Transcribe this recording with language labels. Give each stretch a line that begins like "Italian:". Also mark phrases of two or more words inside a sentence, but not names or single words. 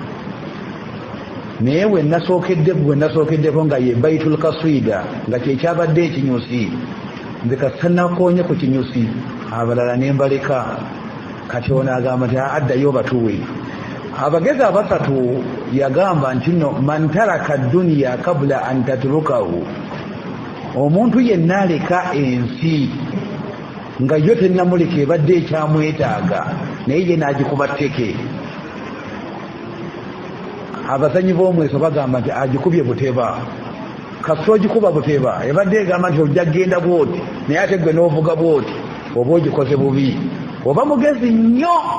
Ganda: naye we nasookeddeko nga ye
Arabic: بيت القصيد
Ganda: nga kyekyabadde ekinyusi nze kasanakonye ku kinyusi abalala nembaleka kati ono agamba nti addayo batuwe abagezi abasatu yagamba nti no
Arabic: من ترك الدنيا قبل أن تتركه
Ganda: omuntu yenna aleka ensi nga yo tennamuleka ebadde ekyamwetaaga naye ye n'agikuba tteke abazanyi b'omweso bagamba nti agikubye buteba kasita ogikuba buteba ebadde egamba nti ojja kgenda bwoti naye ate gwe n'ovuga bwoti oba ogikoze bubi oba mugezi nnyo